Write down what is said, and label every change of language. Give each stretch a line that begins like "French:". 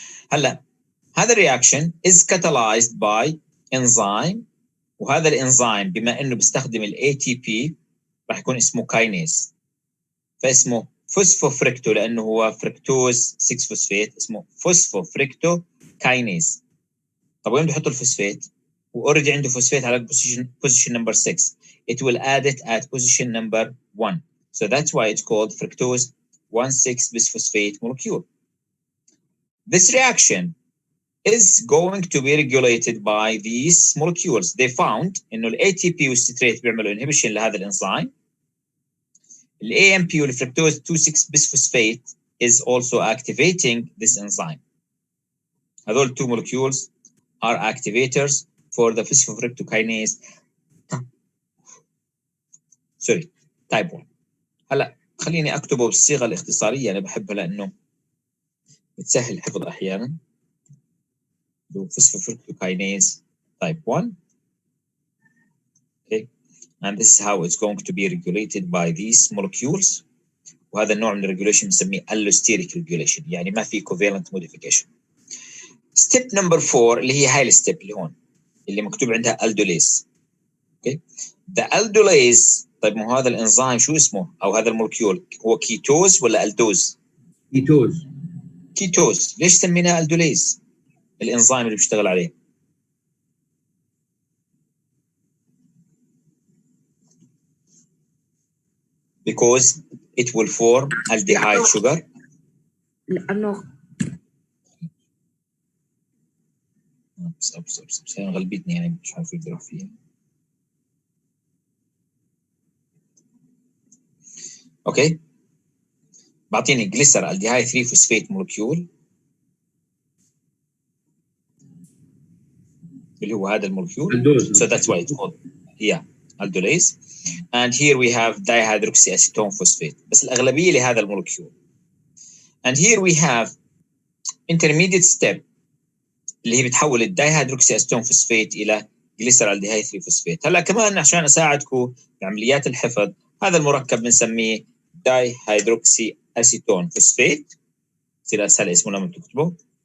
Arabic: هلا هذا الرياكشن
English: is catalyzed by enzyme،
Arabic: وهذا الانزيم بما إنه بيستخدم ال ATP راح يكون اسمه كاينيز، فاسمه فوسفوفريكتو لأنه هو فركتوز 6 فوسفات اسمه فوسفوفريكتو كاينيز. طب وين بحطوا الفوسفات؟ واوريدي عنده فوسفات على
English: position number 6. It will add it at position number 1. So that's why it's called fructose 1,6-bisphosphate molecule. This reaction is going to be regulated by these molecules. They found
Arabic: إنه ال ATP والستريت بيعملوا inhibition لهذا الإنزيم. ال AMP والفركتوز
English: 2,6-bisphosphate is also activating this enzyme.
Arabic: هذول
English: two molecules are activators for the phosphofructokinase type 1.
Arabic: هلا خليني اكتبه بالصيغه الاختصاريه، انا بحبها لانه بتسهل الحفظ احيانا.
English: phosphofructokinase type 1. Okay, and this is how it's going to be regulated by these molecules.
Arabic: وهذا النوع من الريجوليشن بنسميه allosteric regulation، يعني ما في covalent modification.
English: step number 4
Arabic: اللي هي هاي الستيب اللي هون اللي مكتوب عندها aldolase.
English: Okay, the aldolase.
Arabic: طيب مو هذا الانزيم شو اسمه او هذا المولكيول هو كيتوز ولا الدوز؟ كيتوز. ليش سميناه
English: aldolase
Arabic: الانزيم اللي بيشتغل عليه؟
English: because it will form aldehyde sugar.
Arabic: لأنه بس هي غلبتني يعني مش عارف اقدر اروح فيها. اوكي، بعطيني جليسر الديهايد 3 فوسفيت مولكيول اللي هو هذا المولكيول.
English: So that's why it's called aldolase. And here we have dihydroxyacetone phosphate
Arabic: بس الأغلبية لهذا المولكيول.
English: And here we have intermediate step
Arabic: اللي هي بتحول الدايهيدروكسيأسيتون فوسفات إلى جليسرالديهايد 3 فوسفات. هلا كمان عشان أساعدكم بعمليات الحفظ، هذا المركب بنسميه دايهيدروكسيأسيتون فوسفات، يصير أسهل اسمه لما تكتبه.